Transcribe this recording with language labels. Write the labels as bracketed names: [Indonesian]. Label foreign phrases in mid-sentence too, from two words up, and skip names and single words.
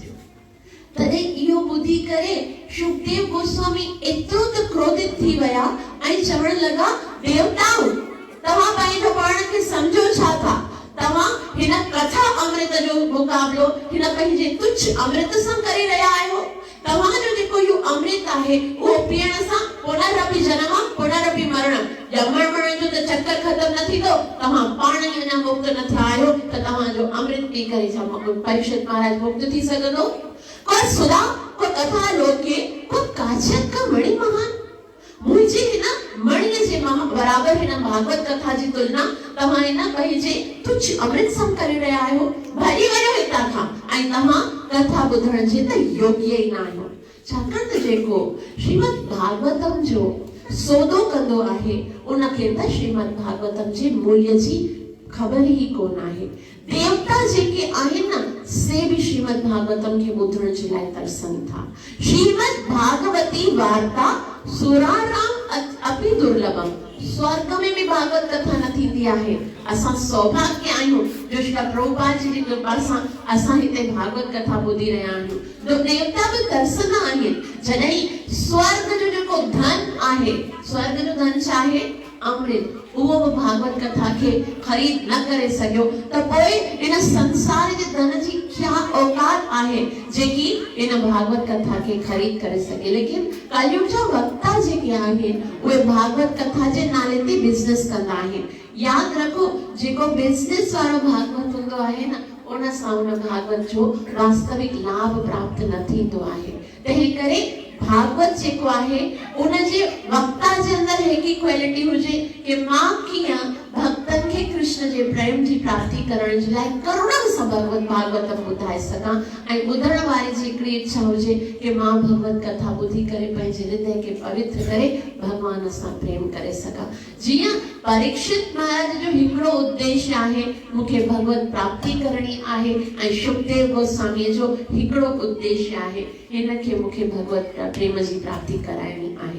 [Sindhi] तॾहिं इहो ॿुधी करे शुकदेव गोस्वामी एतिरो त क्रोधित थी विया ऐं चवण लॻा, देवताओं, तव्हां पंहिंजो पाण खे सम्झो छा था? तव्हां हिन कथा अमृत जो मुक़ाबिलो हिन पंहिंजे तुच्छ अमृत सां करे रहिया आहियो। तव्हांजो जेको इहो अमृत आहे उहो पीअण सां [Sanskrit] पुनरपि जनम पुनरपि मरणम, [Sindhi] ॼमण मरण जो त चक्कर ख़तम न थींदो। तव्हां पाण ई अञा मुक्त न थिया आहियो त तव्हांजो अमृत पी करे छा परीक्षित महाराज मुक्त थी सघंदो? [Sanskrit] को सुधा को कथा लोके को काचियत का मणि महान। [Sindhi] मुझे हिन मणि जे बराबर हिन भागवत कथा जी तुलना तव्हां हिन पंहिंजे तुच्छ अमृत सां करे रहिया आहियो। भली वञो हितां खां, ऐं तव्हां कथा ॿुधण जे त योग्य ई न आहियो। छाकाणि त जेको श्रीमद भागवतम जो सौदो कंदो आहे उनखे त श्रीमद भागवतम जे मूल्य जी ख़बर ई कोन आहे। देवता जेके आहिनि न, से भी श्रीमद भागवतम के ॿुधण जे लाइ तरसनि था। [Sanskrit] श्रीमद भागवती वार्ता सुराणाम अपि दुर्लभम। [Sindhi] स्वर्ग में भी भागवत कथा न थींदी आहे। असां सौभाग्य आहियूं जो श्री प्रभुपाद जी जी कृपा सां असां हिते भागवत कथा ॿुधी रहिया आहियूं। तो देवता भी तरसंदा आहिनि। जॾहिं स्वर्ग जो जेको धन आहे, स्वर्ग जो धन छा आहे? अमृत, उहो भी भागवत कथा के खरीद न करे सघियो त पोइ इन संसार जे धन जी क्या औकात आहे जेकी इन भागवत कथा के खरीद करे सके। लेकिन कलयुग जा वक्ता जेके आहिनि उहे भागवत कथा जे नाले ते बिज़नेस कंदा आहिनि। याद रखो, जेको बिज़नेस वारो भागवत हूंदो आहे न, उन सां उन भागवत जो वास्तविक लाभ प्राप्त न थींदो आहे। तंहिं करे भागवत जेको आहे उन जे वक्ता जे अंदर हिकु क्वालिटी हुजे कि मां कीअं भक्तन के कृष्ण जे प्रेम जी प्राप्ति करण जे लाइ करुणा सां भागवतम ॿुधाए सघां, ऐं ॿुधण वारे जी हिकिड़ी इच्छा हुजे कि मां भगवत कथा ॿुधी करे पंहिंजे हृदय खे पवित्र करे भगवान सां प्रेम करे सघां। जीअं परीक्षित महाराज जो हिकिड़ो उद्देश्य आहे, मूंखे भगवत प्राप्ति करणी आहे, ऐं शुकदेव गोस्वामी जो हिकिड़ो उद्देश्य आहे, हिनखे मूंखे भगवत प्रेम जी प्राप्ति कराइणी आहे।